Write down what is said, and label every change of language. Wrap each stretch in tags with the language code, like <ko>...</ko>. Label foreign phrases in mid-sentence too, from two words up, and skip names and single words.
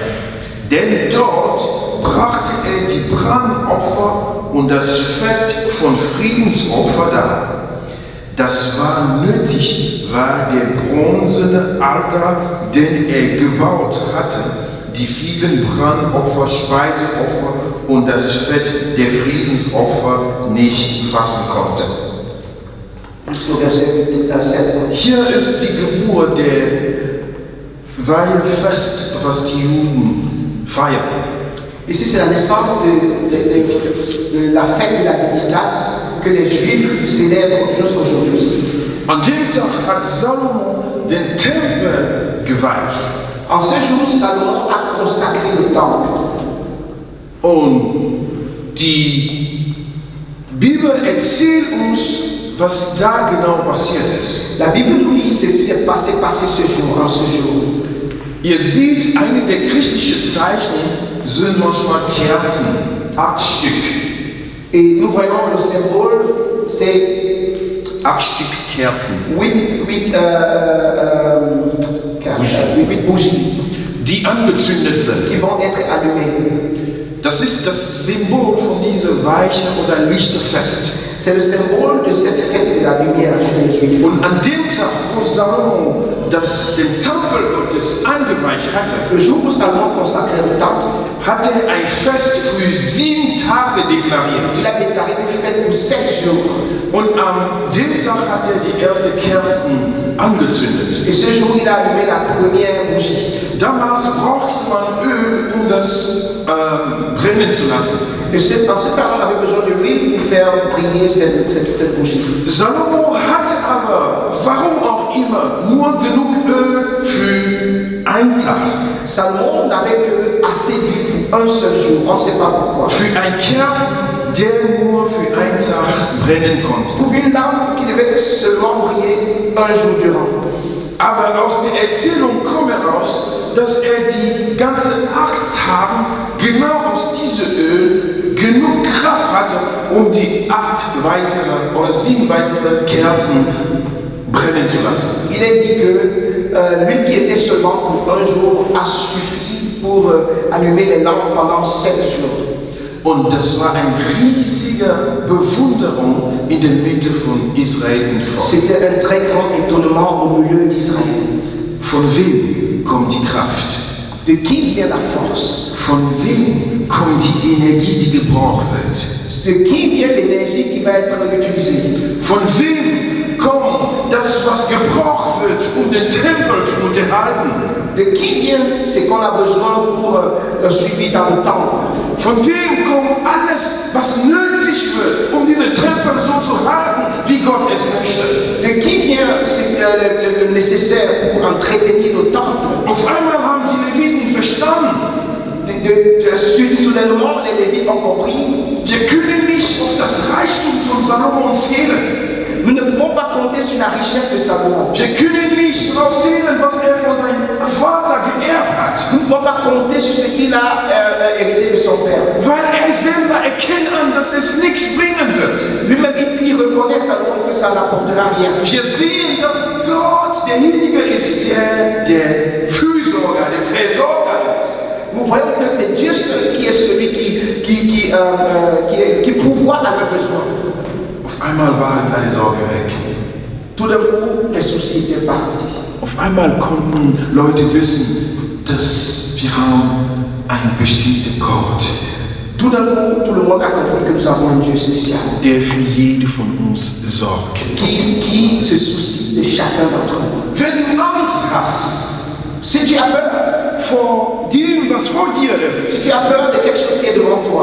<de>Denn dort brachte er die Brandopfer und das Fett von Friedensopfer dar. Das war nötig, weil der bronzene Altar, den er gebaut hatte, die vielen Brandopfer, Speiseopfer und das Fett der Friedensopfer nicht fassen konnte.</de> <fr>Jusqu'au verset 7.</fr> <de>Hier ist die Geburt der Weihefest, was die Juden feiern.</de> <fr>Ici, c'est la naissance de la fête de la dédicace que les Juifs célèbrent jusqu'aujourd'hui.</fr> <de>An dem Tag hat Salomo den Tempel geweiht.</de> <fr>En ce jour, Salomon a consacré le temple.</fr> <de>Und die Bibel erzählt uns, was da genau passiert ist.</de> <fr>La Bible nous dit ce qui est passé ce jour, en ce jour.</fr> <de>Ihr seht, einige der christlichen Zeichen sind manchmal Kerzen, 8 Stück.</de> <fr>Et nous voyons le symbole, c'est</fr> <de>8 Stück Kerzen,</de> <fr>8 bougies</fr> <de>die angezündet sind.</de> <fr>qui vont être allumées.</fr> <de>Das ist das Symbol von dieser Weiche oder Lichterfest.</de> <fr>C'est le symbole de cette fête de la lumière chez les Juifs.</fr> <de>Und an dem Tag, wo Salomo den Tempel Gottes eingeweiht hatte,</de> <fr>Le jour où Salomon consacrait le temple,</fr> <de>hat er ein Fest für 7 Tage deklariert.</de> <fr>il a déclaré une fête pour 7 jours.</fr> <de>Und an dem Tag hat er die erste Kerzen angezündet.</de> <fr>Et ce jour, il a allumé la première bougie.</fr> <de>Damals brauchte man Öl, um das brennen zu lassen.</de> <fr>Et dans ce temps, on avait besoin de l'huile pour faire briller cette bougie.</fr> <de>Salomo hatte aber, warum auch immer, nur genug Öl für einen Tag.</de> <fr>Salomon n'avait que assez d'huile pour un seul jour. On ne sait pas pourquoi.</fr> <de>Für ein Kerzen, der nur für einen Tag brennen konnte.</de> <fr>Pour une lampe qui devait seulement briller un jour durant.</fr> <de>Aber aus der Erzählung kommt heraus, dass er die ganzen 8 Tage genau aus diesem Öl genug Kraft hatte, um die 7 weitere Kerzen brennen zu lassen.</de> <fr>Il est dit que l'huile qui était seulement pour un jour a suffi pour allumer les lampes pendant 7 jours.</fr> <de>Und das war eine riesige Bewunderung in der Mitte von Israel und Volk.</de> <fr>C'était un très grand étonnement au milieu d'Israël.</fr> <de>Von wem kommt die Kraft?</de> <fr>De qui vient la force?</fr> <de>Von wem kommt die Energie, die gebraucht wird?</de> <fr>De qui vient l'énergie qui va être utilisée?</fr> <de>Von wem kommt das, was gebraucht wird, um den Tempel zu unterhalten?</de> <fr>De qui vient ce qu'on a besoin pour le suivi dans le temple?</fr> <de>Von wem kommt alles, was nötig wird, um diesen Tempel so zu halten, wie Gott es möchte?</de> <fr>De qui vient le nécessaire pour entretenir le temple?</fr> <de>Auf einmal haben die Leviten verstanden.</de> <fr>Soudainement, les Lévites ont compris.</fr> <de>Wir können nicht auf das Reichtum von Salomo zählen.</de> <fr>Nous ne pouvons pas compter sur la richesse de Salomon.</fr> <de>Wir können nicht darauf zählen, was er von seinem Vater geerbt hat.</de> <fr>Nous ne pouvons pas compter sur ce qu'il a hérité de son père.</fr> <de>Weil er selber erkennt an, dass es nichts bringen wird.</de> <fr>Lui-même, il reconnaît Salomon que ça n'apportera rien.</fr> <de>Wir sehen, dass Gott derjenige ist, der Fürsorger, der Versorger ist.</de> <fr>Nous voyons que c'est Dieu seul qui est celui qui pourvoit à leurs besoins.</fr> <de>Auf einmal waren alle Sorgen weg.</de> <fr>Tout d'un coup, les soucis étaient partis.</fr> <de>Auf einmal konnten Leute wissen, dass wir haben einen bestimmten Gott,</de> <fr>Tout d'un coup, tout le monde a compris que nous avons un Dieu spécial</fr> <de>der für jede von uns sorgt.</de> <fr>qui se soucie de chacun d'entre nous.</fr> <de>Wenn du Angst hast</de> <fr>Si tu as peur,</fr> <de>vor dem, was vor dir ist,</de> <fr>si tu as peur de quelque chose qui est devant toi,</fr>